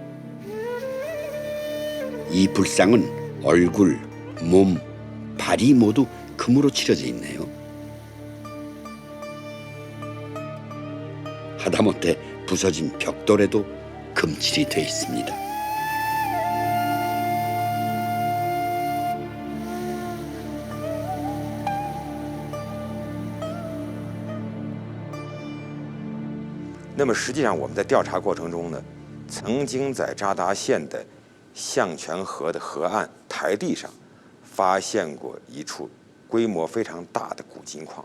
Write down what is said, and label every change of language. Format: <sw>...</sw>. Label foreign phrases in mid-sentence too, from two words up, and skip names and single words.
<ko>이 불상은 얼굴, 몸, 발이 모두 금으로 칠해져 있네요. 하다못해 부서진 벽돌에도 금칠이 되어 있습니다.</ko> <zh>实际上我们在调查过程中呢，曾经在扎达县的象泉河的河岸台地上发现过一处规模非常大的古金矿。</zh>